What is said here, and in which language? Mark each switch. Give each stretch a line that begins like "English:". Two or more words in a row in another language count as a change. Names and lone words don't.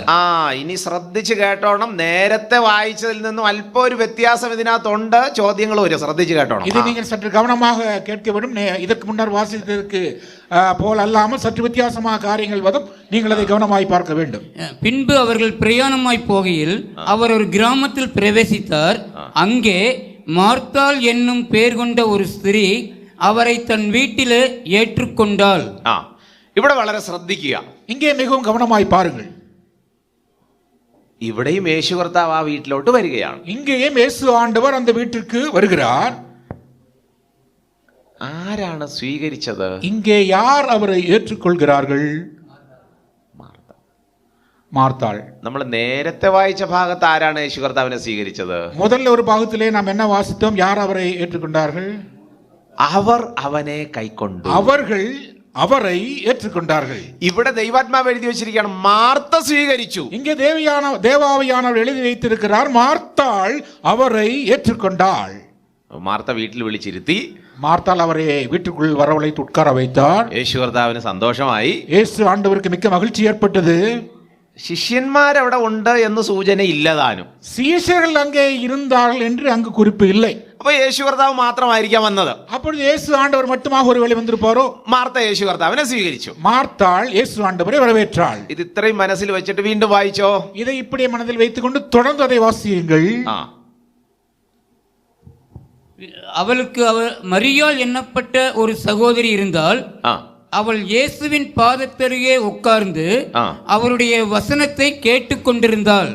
Malayalam: ഇനി ശ്രദ്ധിച്ച് കേട്ടോണം. നേരത്തെ വായിച്ചതിൽ നിന്നും അല്പം ഒരു വ്യത്യാസം ഇതിനകത്തുണ്ട്. ചോദ്യങ്ങൾ വരും, ശ്രദ്ധിച്ച് കേട്ടോണം.
Tamil: இதை நீங்கள் சற்று கவனமாக கேட்க வேண்டும். இதற்கு முன்னர் வாசித்ததற்கு போல் அல்லாமல் சற்று வித்தியாசமாக காரியங்கள் வரும். நீங்கள் அதை கவனமாய் பார்க்க வேண்டும். பின்பு அவர்கள் பிரயாணமாய் போகையில் அவர் ஒரு கிராமத்தில் பிரவேசித்தார். அங்கே மார்த்தாள் என்னும் பெயர் கொண்ட ஒரு ஸ்திரீ அவரை தன் வீட்டிலே ஏற்றுக்கொண்டாள்.
Malayalam: ഇവിടെ വളരെ ശ്രദ്ധിക്കുക.
Tamil: இங்கே மிகவும் கவனமாய் பாருங்கள்.
Malayalam: ഇവിടെയും യേശു കർത്താവ് ആ വീട്ടിലോട്ട് വരികയാണ്.
Tamil: இங்கேயும் இயேசு ஆண்டவர் அந்த வீட்டிற்கு வருகிறார்.
Malayalam: ആരാണ് സ്വീകരിച്ചത്?
Tamil: இங்கே யார் அவரை ஏற்றுக்கொள்கிறார்கள்?
Malayalam: മാർത്ത. മാർത്താൾ. നമ്മൾ നേരത്തെ വായിച്ച ഭാഗത്ത് ആരാണ് യേശു കർത്താവിനെ സ്വീകരിച്ചത്?
Tamil: முதல்ல ஒரு பாகத்திலே நாம் என்ன வாசித்தோம்? யார் அவரை ஏற்றுக்கொண்டார்கள்?
Malayalam: അവർ അവനെ കൈക്കൊണ്ടു.
Tamil: அவர்கள் அவரை ஏற்றுக்கொண்டார்கள்.
Malayalam: ഇവിടെ ദൈവാത്മാവ് എഴുതി വെച്ചിരിക്കുകയാണ്, മാർത്ത സ്വീകരിച്ചു.
Tamil: இங்கே தேவாவியானவர் எழுதி வைத்திருக்கிறார், மார்த்தாள் அவரை ஏற்றுக்கொண்டாள்.
Malayalam: മാർത്ത വീട്ടിൽ വിളിച്ചിരുത്തി.
Tamil: மார்த்தாள் அவரை வீட்டுக்குள் வரவழைத்து உட்கார வைத்தார்.
Malayalam: യേശു കർത്താവിന് സന്തോഷമായി.
Tamil: இயேசு ஆண்டவருக்கு மிக்க மகிழ்ச்சி ஏற்பட்டது.
Malayalam: ശിഷ്യന്മാരവിടെ ഉണ്ട് എന്ന് സൂചന ഇല്ലതാനും.
Tamil: சீஷர்கள் அங்கே இருந்தார்கள் என்று அங்கு குறிப்பு இல்லை.
Malayalam: അപ്പൊ യേശു കർത്താവ് മാത്രമായിരിക്കാം വന്നത്.
Tamil: அப்பொழுது இயேசு ஆண்டவர் மட்டுமாக ஒருவேளை வந்திருப்பாரோ?
Malayalam: മാർത്ത യേശു കർത്താവിനെ സ്വീകരിച്ചു.
Tamil: மார்த்தாள் இயேசு ஆண்டவரை வரவேற்றாள்.
Malayalam: ഇത് ഇത്രയും മനസ്സിൽ വെച്ചിട്ട് വീണ്ടും വായിച്ചോ.
Tamil: இதை இப்படியே மனதில் வைத்துக்கொண்டு தொடர்ந்து அதை வாசியுங்கள். அவளுக்கு மரியாள் எண்ணப்பட்ட ஒரு சகோதரி இருந்தால், அவள் இயேசுவின் பாதத்தருகே உட்கார்ந்து அவருடைய வசனத்தை கேட்டுக்கொண்டிருந்தாள்.